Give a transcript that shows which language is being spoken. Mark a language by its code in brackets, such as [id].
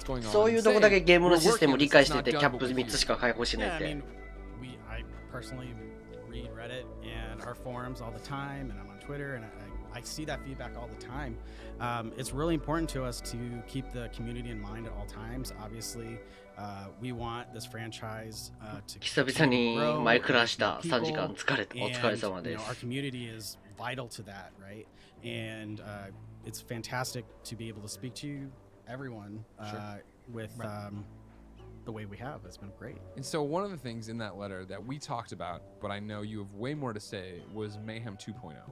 [ja] そういうとこだけゲームのシステムを理解しててキャップ3つしか解放しないって。 [en] I personally read Reddit and our forums all the time, and I'm on Twitter, and I see that feedback all the time. It's really important to us to keep the community in mind at all times. Obviously, we want this franchise to [ja] 久々にマイクラした3時間疲れた。お疲れ様で [en] our [ja] す。 [en] community is vital to that, right? And it's fantastic to be able to speak to everyone with the way we have. It's been great. And so one of the things in that letter that we talked about, but I know you have way more to say, was Mayhem 2.0.